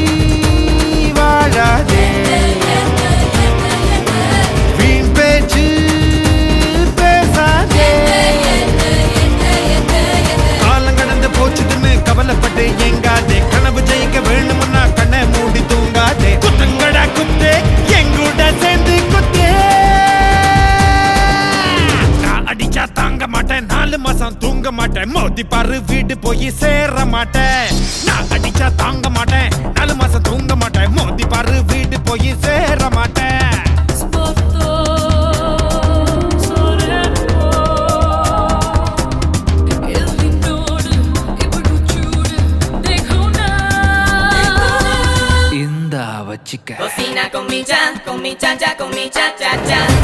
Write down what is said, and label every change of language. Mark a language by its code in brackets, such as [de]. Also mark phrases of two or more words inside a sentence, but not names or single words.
[ta] வாழாதே வீண் பேச்சு பேசாதே காலம் கடந்து போச்சுதுன்னு கவலைப்பட்டு எங்காதே கனவு ஜெயிக்க வேணும்னா கண்ணை மூடி தூங்காதே குத்துங்கடா குத்தே எங்கூட சேர்ந்து குத்தே நான் அடிச்சா தாங்க மாட்டேன் 4 மாசம் தூங்க மாட்டேன் மோதி பாரு வீடு போய் சேர மாட்டேன் நான் அடிச்சா தாங்க மாட்டேன் 4 மாசம் தூங்க மாட்டேன் மோதி பாரு வீடு போய் சேர மாட்டேன் Chica. [es] Cocina con mi cha cha, con mi cha cha cha.